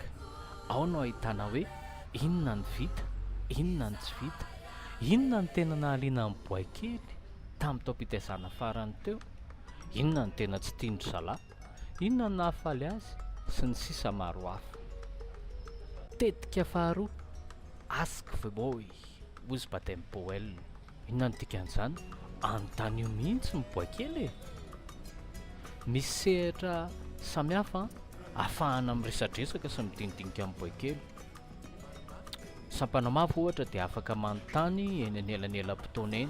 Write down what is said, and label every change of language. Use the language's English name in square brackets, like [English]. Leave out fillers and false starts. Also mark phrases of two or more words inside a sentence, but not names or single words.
[Malagasy] Ao no ahitana hoe inona ny vita, inona ny tsy vita, inona ny tena nahaliana amin'ny boakely tamin'ny taom-pitezana farany teo, inona ny tena tsy tiandry zalahy, inona ny nahafaly azy sy ny sisa maro hafa. Tetika faharoa, [English] ask the boy ozy Baden-Powell. [Malagasy] Inona ny dikan'izany? Anontany io mihitsy ny boakely e. Misy sehatra samihafa ahafahana miresadresaka sy midinidinika amin'ny boakely. Sampanamafy ohatra dia afaka manontany eny anelanelam-potoana eny.